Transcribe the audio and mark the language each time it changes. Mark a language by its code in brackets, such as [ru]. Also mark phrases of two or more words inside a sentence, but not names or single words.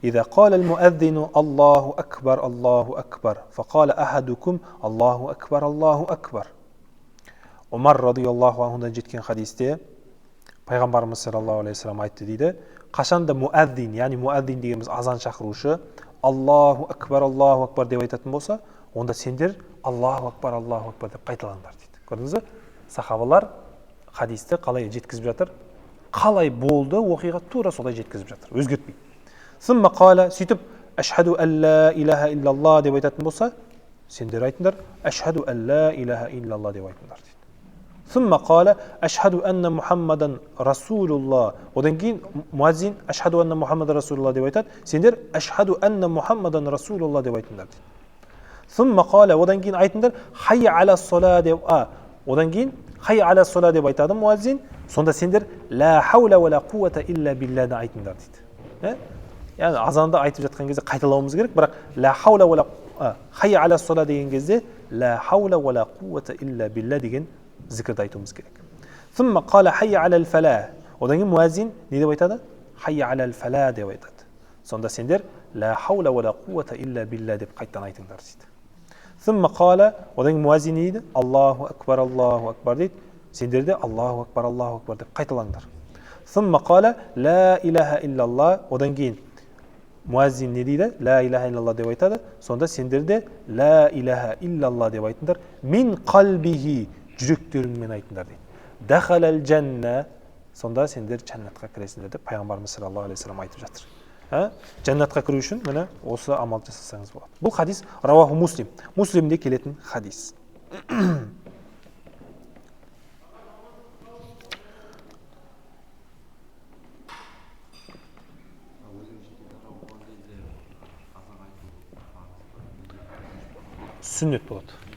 [ar] إذا قال المؤذن الله أكبر فقال أحدكم الله أكبر. [kk] Умар [ar] رضي الله عنه [kk] жеткен хадисте пайғамбарымыз [ar] صلى الله عليه وسلم [kk] айтты дейді, қашанда муәззин, яғни муәззин дегеніміз азан шақырушы [ar] الله أكبر [kk] деп айтатын болса, онда сендер [ar] الله أكبر [kk] деп қайталаңдар дейді. Көрдіңіз бе? Сахабалар хадисті қалай жеткізіп жатыр? Қалай болды оқиға тура солай жеткізіп жатыр, өзгертпейді. [ar] ثم قال, [kk] сөйтіп [ar] أشهد أن لا إله إلا الله [kk] деп айтатын болса, сендер айтыңдар [ar] أشهد أن لا إله إلا الله [kk] деп айтыңдар дейді. [ar] ثم قال أشهد أن محمدا رسول الله. [kk] Одан кейін муаззин [ar] أشهد أن محمدا رسول الله [kk] деп айтады, сендер [ar] أشهد أن محمدا رسول الله [kk] деп айтыңдар дейді. [ar] ثم قال, [kk] одан кейін айтыңдар [ar] حي على الصلاة [kk] деп, одан кейін [ar] حي على الصلاة [kk] деп айтады муаззин, сонда сендер [ar] لا حول ولا قوة إلا بالله [kk] айтыңдар дейді. Яғни азанды айтып жатқан кезде қайталауымыз керек, бірақ [ar] لا حول ولا حي على الصلاة [kk] деген кезде [ar] لا حول ولا قوة إلا بالله [kk] деген зікірді айтуымыз керек. [ar] ثم قال حي على الفلاح. [kk] Одан кейін муаззин не деп айтады? [ar] حي على الفلاح [kk] деп айтады. Сонда сендер [ar] لا حول ولا قوة إلا بالله [kk] деп қайтадан айтыңдар дейді. [ar] ثم قال, [kk] одан кейін муаззин не дейді? [ar] الله أكبر [kk] дейді. Сендер де [ar] الله أكبر [kk] деп қайталаңдар. [ar] ثم قال لا إله إلا الله. [kk] Одан кейін муаззин не дейді? [ar] لا إله إلا الله [kk] деп айтады. Сонда сендер де [ar] لا إله إلا الله [kk] деп айтыңдар. [ar] من قلبه, [kk] жүректеріңмен айтыңдар дейді. [ar] دخل الجنة, [kk] сонда сендер жәннатқа кіресіңдер деп пайғамбарымыз [ar] صلى الله عليه وسلم [kk] айтып жатыр. Жәннатқа кіру үшін міне осы амал жасасаңыз болады. Бұл хадис [ar] رواه مسلم, [kk] муслимде келетін хадис. Сүннет болады.